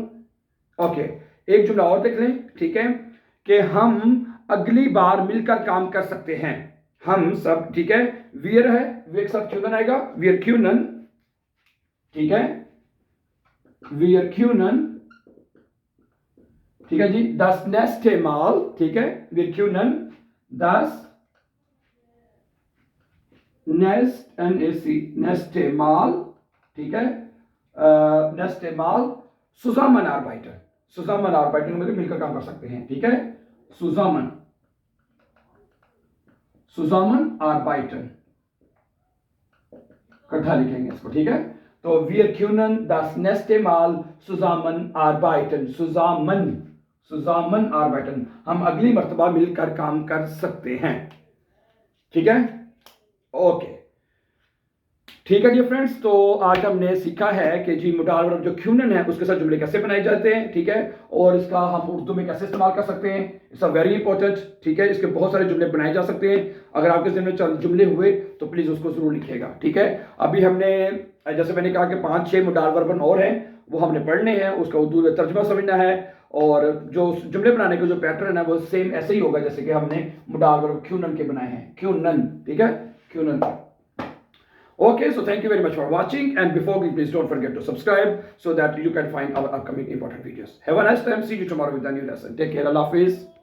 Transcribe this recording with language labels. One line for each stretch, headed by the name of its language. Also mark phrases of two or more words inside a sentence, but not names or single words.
Urdu: اوکے، ایک جملہ اور دیکھ لیں، ٹھیک ہے، کہ ہم اگلی بار مل کر کام کر سکتے ہیں، ہم سب، ٹھیک ہے، ویر ہے، ویر کے ساتھ کیونن آئے گا,
German: wir können,
Urdu: ٹھیک ہے,
German: wir können,
Urdu: ٹھیک ہے جی,
German: das nächste Mal,
Urdu: ٹھیک ہے,
German: wir können das nächste Mal,
Urdu: ٹھیک ہے,
German: nächste Mal zusammenarbeiten, zusammenarbeiten
Urdu: مطلب مل کر کام کر سکتے ہیں، ٹھیک ہے, zusammenarbeiten اکٹھا لکھیں گے اس کو، ٹھیک ہے.
German: तो wir können das nächste Mal zusammenarbeiten, zusammenarbeiten,
Urdu: ہم اگلی مرتبہ مل کر کام کر سکتے ہیں، ٹھیک ہے. اوکے، ٹھیک ہے
English: dear friends,
Urdu: تو آج ہم نے سیکھا ہے کہ جی
English: modal verb
Urdu: جو کیونن ہے اس کے ساتھ جملے کیسے بنائے جاتے ہیں، ٹھیک ہے، اور اس کا ہم اردو میں کیسے استعمال کر سکتے ہیں,
English: it's a very important,
Urdu: ٹھیک ہے. اس کے بہت سارے جملے بنائے جا سکتے ہیں، اگر آپ کے ذہن میں چند جملے ہوئے تو پلیز اس کو ضرور لکھیے گا، ٹھیک ہے. ابھی ہم نے، جیسے میں نے کہا کہ 5-6 موڈال وربن اور ہیں، وہ ہم نے پڑھنے ہیں، اس کا اردو میں ترجمہ سمجھنا ہے، اور جو جملے بنانے کا جو پیٹرن ہے وہ سیم ایسے ہی ہوگا جیسے کہ ہم نے
English: modal verb
Urdu: کیونن کے بنائے ہیں، کیونن، ٹھیک ہے، کیونن.
English: Okay, so thank you very much for watching, and before we, please don't forget to subscribe so that you can find our upcoming important videos. Have a nice time. See you tomorrow with a new lesson. Take care.
Urdu: اللہ حافظ.